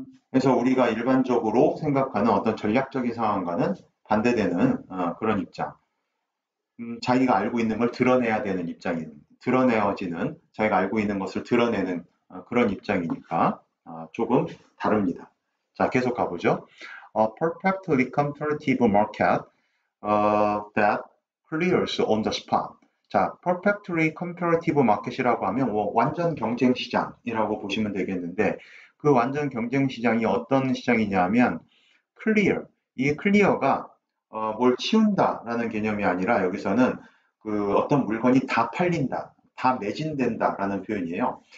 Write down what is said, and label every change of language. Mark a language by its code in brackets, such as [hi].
[ko] 그래서 우리가 일반적으로 생각하는 어떤 전략적인 상황과는 반대되는 그런 입장. 자기가 알고 있는 걸 드러내야 되는 드러내어지는, 자기가 알고 있는 것을 드러내는 그런 입장이니까 조금 다릅니다. 자, 계속 가보죠. [en] Perfectly comparative market that clears on the spot. [ko] 자, [en] perfectly comparative market [ko] 이라고 하면 완전 경쟁 시장이라고 보시면 되겠는데, 그 완전 경쟁 시장이 어떤 시장이냐면 clear. 이 clear가 뭘 치운다라는 개념이 아니라 여기서는 그 어떤 물건이 다 팔린다, 다 매진된다라는 표현이에요.